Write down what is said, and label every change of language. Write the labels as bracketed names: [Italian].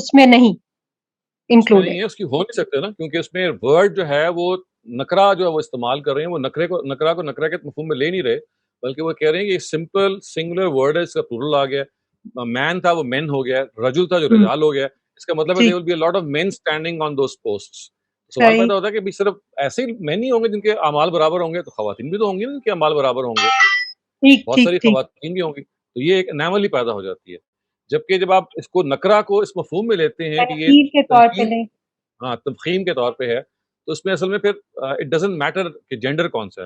[Urdu] اس میں نہیں [English] Included. [Urdu] ہے، اس کی ہو نہیں سکتے نا، کیونکہ اس میں ورڈ جو ہے وہ نکرا جو ہے وہ استعمال کر رہے ہیں. وہ نکرا کو نکرا کے مفہوم میں لے نہیں رہے، بلکہ وہ کہہ رہے ہیں کہ یہ سمپل سنگولر ورڈ ہے، اس کا پلورل آ گیا. مین تھا وہ مین ہو گیا، رجل تھا جو رجال ہو گیا. [English] اس کا مطلب ہے there will be a lot of men standing on those posts. [Urdu] سوال پیدا ہوتا ہے کہ صرف ایسے ہی مین ہی ہوں گے جن کے اعمال برابر ہوں گے، تو خواتین بھی تو ہوں گی نا جن کے اعمال برابر ہوں گے، بہت ساری خواتین بھی ہوں گی. تو یہ ایک اناملی پیدا ہو جاتی ہے. جبکہ جب آپ اس کو نکرا کو اس مفہوم میں لیتے ہیں کہ یہ کے طور پہ تنقید، لیں. ہاں تفخیم کے طور پہ ہے، تو اس میں اصل میں پھر [English] it doesn't matter [Urdu] کہ جینڈر کون سا ہے.